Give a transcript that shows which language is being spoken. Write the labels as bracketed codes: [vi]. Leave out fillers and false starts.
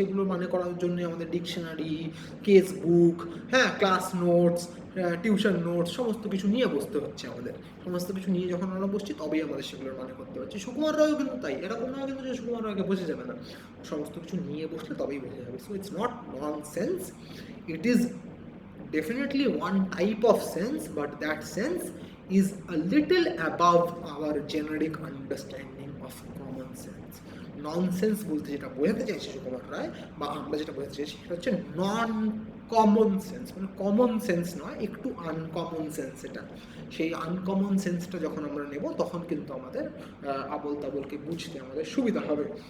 [bn] সেগুলো মানে করার জন্য আমাদের ডিকশনারি, কেস বুক, হ্যাঁ, ক্লাস নোটস, টিউশন নোটস, সমস্ত কিছু নিয়ে বসতে হচ্ছে আমাদের। সমস্ত কিছু নিয়ে যখন আমরা বসছি তবেই আমাদের সেগুলোর মানে করতে হচ্ছে। সুকুমার রায়ও কিন্তু তাই, এরকম নয় কিন্তু যে সুকুমার রায়কে বোঝা যাবে না, সমস্ত কিছু নিয়ে বসলে তবেই বোঝা যাবে। [en] So it's not nonsense, it is definitely one type of sense, but that sense is a little above our generic understanding of common sense. [bn] Nonsense বলতে যেটা বোঝাতে চাইছে সুকুমার রায়, বা আমরা যেটা বোঝাতে চাইছি, সেটা হচ্ছে নন কমন সেন্স, মানে কমন সেন্স নয়, একটু আনকমন সেন্স। এটা সেই আনকমন সেন্সটা যখন আমরা নেব, তখন কিন্তু আমাদের আবল তাবলকে বুঝতে আমাদের সুবিধা হবে।